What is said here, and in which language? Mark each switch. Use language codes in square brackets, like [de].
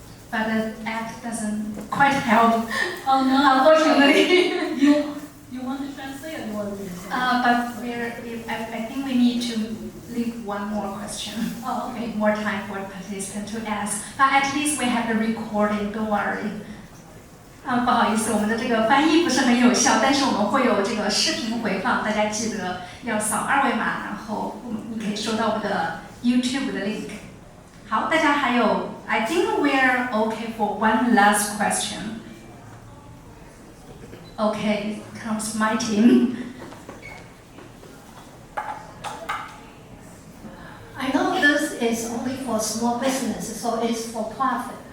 [en] But the act doesn't quite help. Oh no, Unfortunately. you want to translate or you want me to say? I think we need to leave one more question. Oh, okay. More time for the participant to ask. But at least we have the recording. Don't worry. [zh] 不好意思，我们的这个翻译不是很有效，但是我们会有这个视频回放，大家记得要扫2维码，然后你可以收到我们的 YouTube 的 link。好，大家还有 [en] I think we're okay for one last question. Okay, comes my team. I know this is only for small businesses, so it's for profit.